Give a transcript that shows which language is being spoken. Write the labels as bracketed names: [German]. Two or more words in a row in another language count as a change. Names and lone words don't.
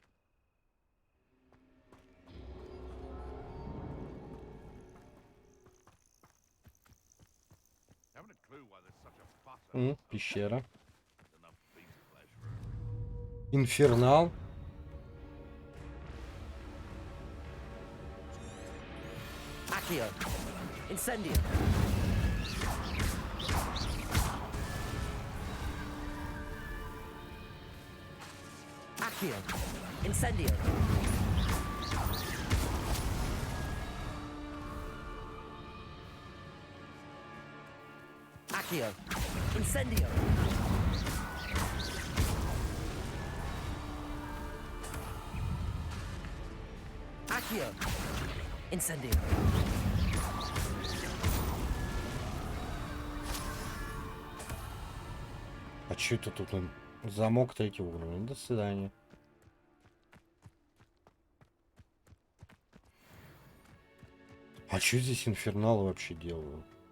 [English] Haven't a clue why there's such a fuss. [Russian] Пещера. Инфернал. [Latin] Accio. Incendio. Accio. Incendio. Accio. Incendio. Accio. Incendio. [Russian] А что это тут? Замок третьего уровня. До свидания. А что здесь инферналы вообще делают?